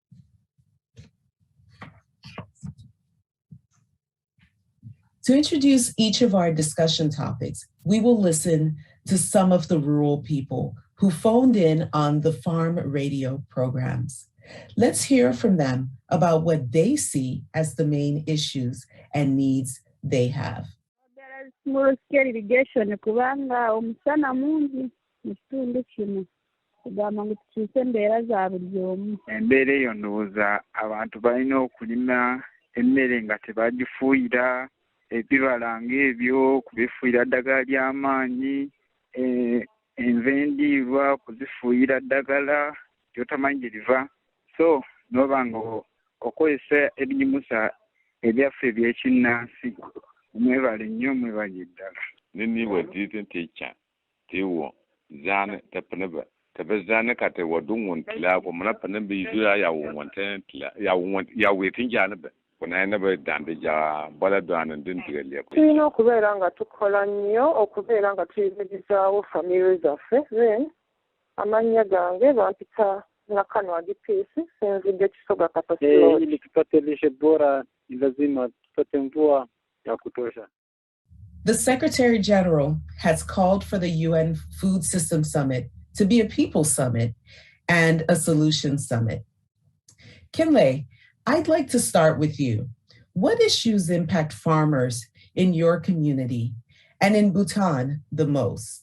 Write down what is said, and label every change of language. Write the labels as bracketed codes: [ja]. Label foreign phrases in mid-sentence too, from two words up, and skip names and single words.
[en] To introduce each of our discussion topics, we will listen to some of the rural people who phoned in on the farm radio programs. Let's hear from them about what they see as the main issues and needs they have. There is small scale irrigation [lg] kubanga omusana mungi mu kitundu kino kugamba ngu tukyuse embeera za buli omu. Embeera eyo ndowooza abantu balina okulima emmere nga tebagifuuyira ebibala ng'ebyo, kubifuuyira ddagala ly'amaanyi, enva endiirwa kuzifuuyira ddagala lyotamanyi gye liva. So noba nga okozesa ebigimusa ebyaffe ebyekinnansi. Mwebale nnyo, mwebale ddala. Nini wadidin teacher tewo zane tapanaba tabazane kate wadungun tila ko mana panan bi zuya ya wonten tila ya wetin jana ba kuna na ba dambe ja bala danan din tigale ko tulina okubeera nga tukola nnyo okubeera nga tuyimirizaawo famire zaffe. Then amannya gange bampita Nakanwa Gipisi, sinzidde Kisoga Kapasilo. [sw] Ili tupate lishe bora ni lazima tupate mvua ya kutosha. [en] The Secretary General has called for the UN Food System Summit to be a people summit and a solution summit. Kinley, I'd like to start with you. What issues impact farmers in your community and in Bhutan the most?